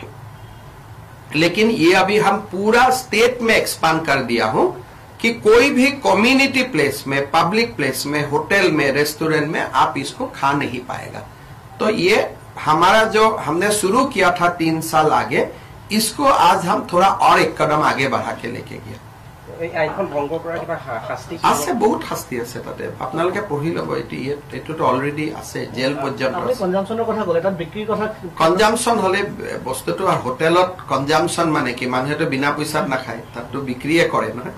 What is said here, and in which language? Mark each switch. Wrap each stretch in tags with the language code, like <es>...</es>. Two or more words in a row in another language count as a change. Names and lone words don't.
<hi>लेकिन ये अभी हम पूरा स्टेट में एक्सपांड कर दिया हूं कि कोई भी</hi> <en>community place</en> <hi>में</hi> <en>public place</en> <hi>में होटल में रेस्टोरेंट में आप इसको खा नहीं पाएगा तो ये हमारा जो हमने शुरू किया था 3 साल आगे इसको आज हम थोड़ा और एक कदम आगे बढ़ा के लेके गए</hi> <as>আছে বহুত শাস্তি আছে তাতে আপোনালোকে পঢ়ি ল'ব এটোটো অলৰেডি আছে জেল পৰ্যন্ত আপুনি কনজাম্পচনৰ কথা ক'লে তাত বিক্ৰীৰ কথা কনজাম্পচন হলে বস্তুটো হোটেলত কনজাম্পচন মানে কি মানুহেটো বিনা পইচাত নাখায় তাতটো বিক্ৰীয়ে কৰে নহয়</as>